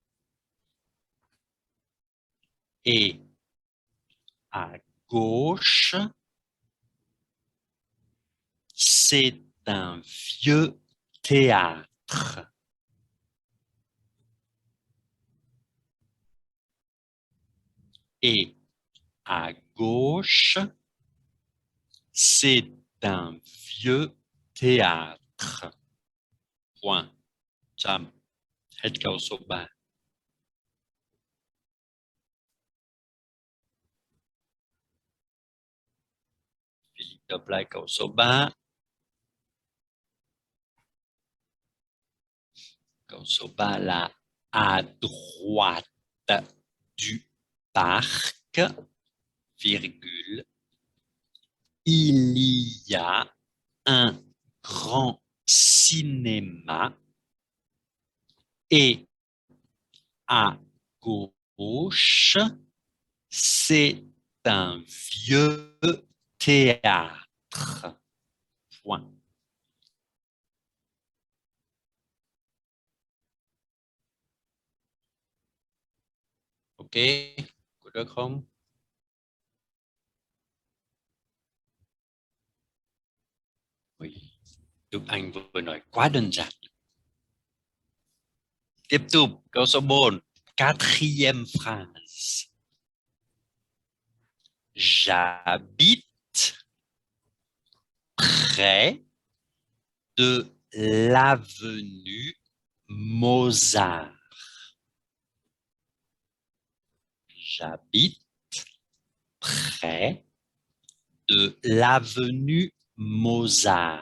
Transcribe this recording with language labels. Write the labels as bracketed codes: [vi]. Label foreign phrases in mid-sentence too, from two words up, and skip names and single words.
[fr] Et à gauche, c'est un vieux théâtre. Et à gauche, c'est un vieux théâtre. Point. [vi] Chăm. Hết câu số 3. Philippe đọc lại câu số 3. Câu số 3 là [fr] à droite du parc, virgule, il y a un grand cinéma et à gauche, c'est un vieux théâtre. Point. [vi] Ok, có được không? Ui, Đức Anh vừa nói quá đơn giản. Tiếp tục, câu số 4, [fr] quatrième phrase. J'habite près de l'avenue Mozart. J'habite près de l'avenue Mozart.